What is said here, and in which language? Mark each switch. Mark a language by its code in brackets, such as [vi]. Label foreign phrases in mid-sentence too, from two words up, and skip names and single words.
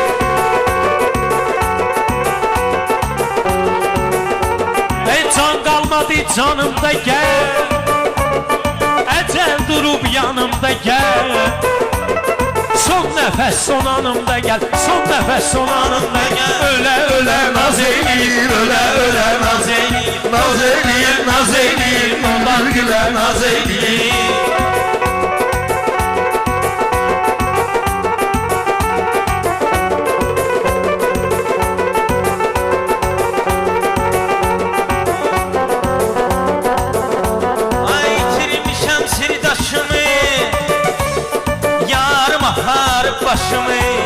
[tr] Can kalmadı canımda gel. Ecel durup yanımda gel. Son nefes son anımda gel. Son nefes son anımda gel. [az] Öle öle naz eyleyir, öle öle naz eyleyir. Naz eyleyir, naz eyleyir, onlar güler naz eyleyir. Ay itirmişəm sirdaşımı, yarım aparıb başımı.